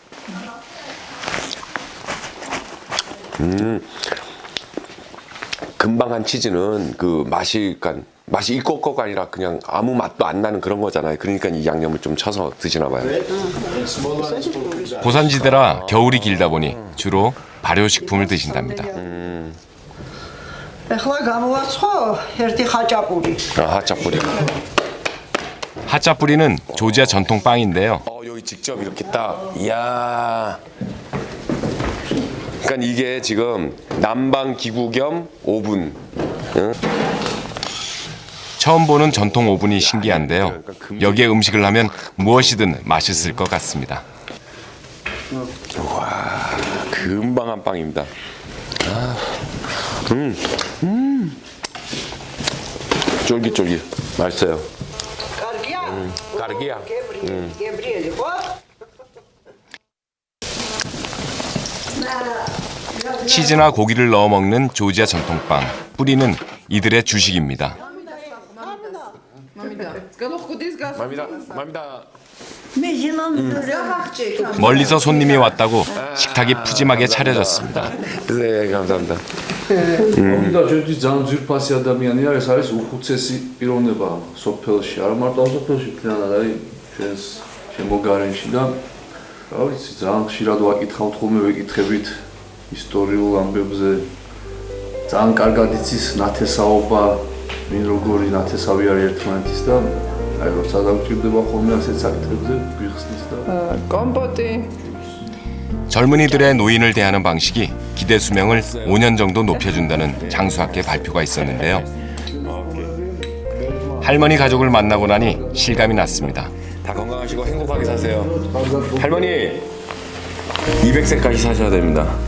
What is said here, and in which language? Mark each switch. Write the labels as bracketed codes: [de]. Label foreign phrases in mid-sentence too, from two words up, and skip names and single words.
[ko] 금방 한 치즈는 그 맛이 맛이 있고 없고가 아니라 그냥 아무 맛도 안 나는 그런 거잖아요. 그러니까 이 양념을 좀 쳐서 드시나 봐요. 고산지대라 겨울이 길다 보니 주로 발효식품을 드신답니다. [ka] ეხლა გამოვაცხო ერთი ხაჭაპური. [ko] 하짜뿌리. 하짜뿌리는 조지아 전통 빵인데요. 여기 직접 이렇게 딱. 이야. 그러니까 이게 지금 난방 기구 겸 오븐. 응? 처음 보는 전통 오븐이 신기한데요. 여기에 음식을 하면 무엇이든 맛있을 것 같습니다. 와, 금방 한 빵입니다. 쫄깃쫄깃. 맛있어요. [ka] კარგია? [ko] 까르기야. [ka] გებრიელი ხო? [ko] 치즈나 고기를 넣어 먹는 조지아 전통빵. 뿌리는 이들의 주식입니다. 맘이다. 멀리서 손님이 왔다고 식탁이 푸짐하게 차려졌습니다. 네, 감사합니다. [ka] და ჯერჯერობით ძალიან ძვირფასი ადამიანია, ეს არის უხუცესი პიროვნება სოფელში. არა მარტო სოფელში, მთლიანად აი ჩვენს შემოგარენში და რა ვიცი, ძალიან ხშირად ვაკითხავთ ხოლმე, ვეკითხებით ისტორიულ ამბებზე. ძალიან კარგად იცის ნათესაობა, ვინ როგორი ნათესავი არის ერთმანეთის და აი როცა დაგვჭირდება ხოლმე ასეთ საკითხებზე გვიხსნის და კომპოტი. [ko] 젊은이들의 노인을 대하는 방식이 기대 수명을 5년 정도 높여준다는 장수학계 발표가 있었는데요. 할머니 가족을 만나고 나니 실감이 났습니다. 다 건강하시고 행복하게 사세요. 할머니 200세까지 사셔야 됩니다.